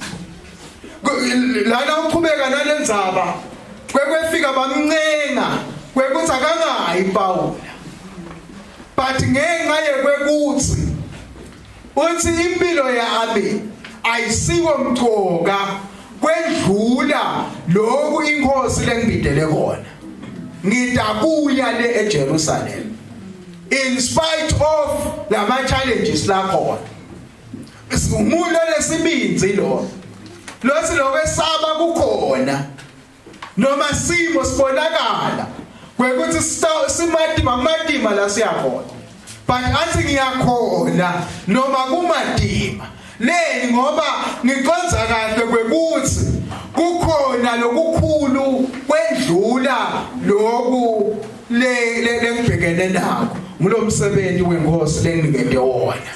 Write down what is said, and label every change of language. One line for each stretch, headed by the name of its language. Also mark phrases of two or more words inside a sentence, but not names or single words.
Swati: lana uqhubeka nalendzaba kwefika bamncenga kwekuthi akangayi Paul but ngenxa yekwekuthi uthi impilo yami ayisiko mthoka kwedlula lokhu inkosi lengibidele kona ngidabuya le eJerusalem
English: in spite of
Swati: lama challenges la khona umuntu lesibinzi lo lokwesaba kukhona noma simo sibonakala kwekuthi simadima la siyakhona but athi ngiyakhona noma kumadima leni ngoba ngiqonza kahle kwekuthi kukhona lokukhulu kwendlula lokhu lengibhekene nakho ngilomsebenzi wenkosi lenginikede wona